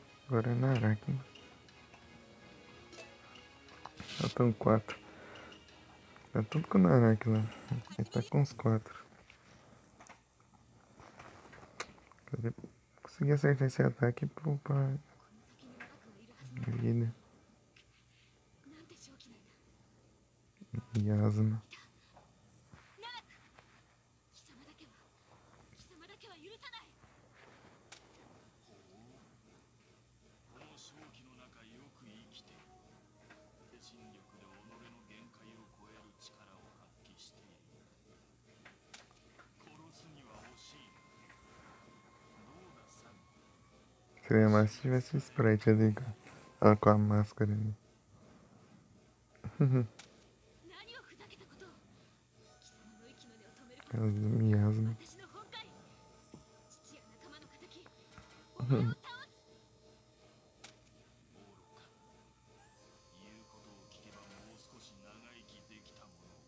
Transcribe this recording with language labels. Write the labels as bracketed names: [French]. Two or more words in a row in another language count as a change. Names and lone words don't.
[Portuguese] Agora é na Aracna. Faltam 4. Tá tudo com o Narak lá. Ele tá com os 4. Consegui acertar esse ataque pra [Japanese] 先にナラクはいるはずなの。 [Portuguese] vida [Japanese] なんて正気なんだ。 [Portuguese] e asma. [Japanese] ナラク、貴様だけは許さない。この正気の中よく生きて精神力で己の限界を超える力を発揮している。殺すには惜しい。どうだサン。 [Portuguese] Seria mais se tivesse o sprite ali com a máscara ali. [Japanese] 何をふざけたことを。貴様の息の根を止めることが [Portuguese] Miasma. [Japanese] 私の本懐。父や仲間の敵、お前を倒す。モーロか。言うことを聞けばもう少し長生きできたもの。